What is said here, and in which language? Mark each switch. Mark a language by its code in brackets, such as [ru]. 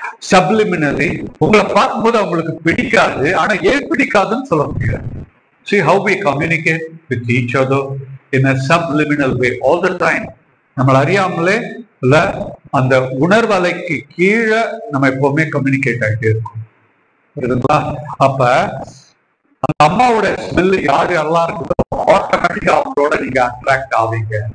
[ta] Subliminally, உங்களை பார்க்கும்போது அவங்களுக்கு பிடிக்காது, ஆனா ஏன் பிடிக்காதுன்னு சொல்ல முடியாது. [en] See how we communicate with each other in a subliminal way all the time. [ta] நம்மள அறியாமலே அந்த உணர்வலைக்கு கீழே நம்ம எப்பவுமே கம்யூனிகேட் ஆகிட்டே இருக்கும். புரியுதுங்களா? அப்ப அந்த அம்மாவோட ஸ்மெல் யாரு எல்லாம் இருக்குதோ ஆட்டோமேட்டிக்கா அவங்களோட நீங்க அட்ராக்ட் ஆவீங்க.